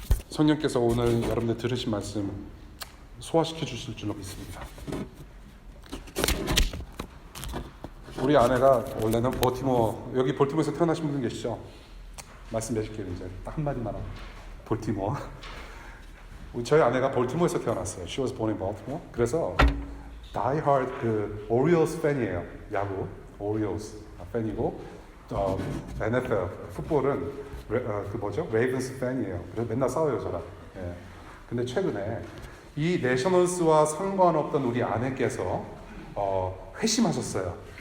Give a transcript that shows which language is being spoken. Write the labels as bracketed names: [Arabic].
[Korean] 성령께서 오늘 여러분들 들으신 말씀 소화시켜 주실 줄로 믿습니다. 우리 아내가 원래는 여기 볼티모어에서 태어나신 분 계시죠? 말씀드릴게요. 이제 딱 한마디만 하고. 볼티모어. 저희 아내가 볼티모어에서 태어났어요. [English] She was born in Baltimore. [Korean] 그래서 [English] die hard Orioles [Korean] 팬이에요. 야구 Orioles 팬이고 NFL 풋볼은 레이븐스 팬이에요. 그래서 맨날 싸워요 저랑. 예. 근데 최근에 이 내셔널스와 상관없던 우리 아내께서 회심하셨어요.